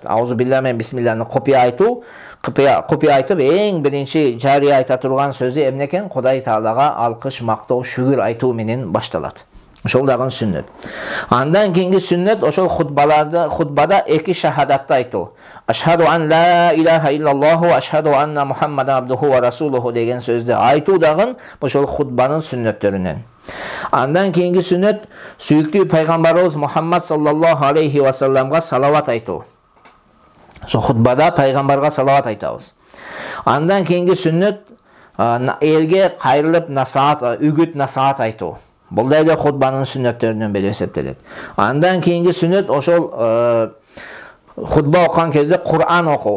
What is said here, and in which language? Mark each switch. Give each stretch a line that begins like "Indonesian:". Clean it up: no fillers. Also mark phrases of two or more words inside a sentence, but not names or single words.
Kyrgyz: Аузубилlah мен бисмиллахны купия айтуу, купия айтып эң биринчи жария айта турган сөзү эмне экен? Кудай Таалага алкыш, мактоо, шүгүр айтуу менен башталат. Ошол дагы сүннөт. Андан кийинки сүннөт ошол хутбада эки шахадатты айтуу.
Arabic: أشهد أن لا إله إلا الله وأشهد أن محمدا عبده ورسوله
Kyrgyz: деген сөздү айтуу дагы ошол хутбанын сүннөттөрүнөн. Андан кийинки сүннөт сүйүктүү пайгамбарыбыз Мухаммад
Arabic: صلى الله عليه وسلم
Kyrgyz: салават айтуу. Ошол хутбада пайгамбарга салават айтабыз. Андан кийинки сүннөт элге кайрылып насаат, үгүт насаат айтуу. Бул да эле хутбанын сүннөттөрүнөн бири эсептелет. Андан кийинки сүннөт ошол хутба окуган кезде Кур'ан окуу.